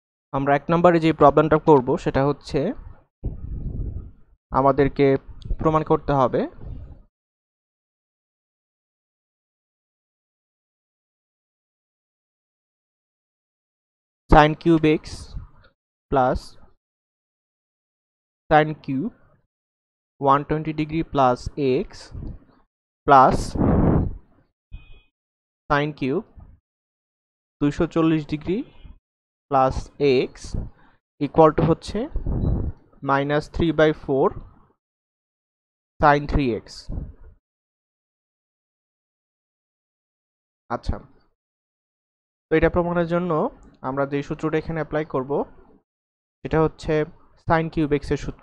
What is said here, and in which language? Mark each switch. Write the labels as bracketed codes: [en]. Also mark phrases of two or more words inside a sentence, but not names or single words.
[bn] আমরা 1 নম্বরে যে প্রবলেমটা করব সেটা হচ্ছে আমাদেরকে প্রমাণ করতে হবে [en] sin cube x plus sin cube 120 degree plus x plus sin cube 240 degree plus x equal to হচ্ছে -3/4 sin 3x। [bn] আচ্ছা, তো এটা প্রমাণের জন্য আমরা যে সূত্রটা এখানে অ্যাপ্লাই করব সেটা হচ্ছে [en] sin cube x [bn] এর সূত্র।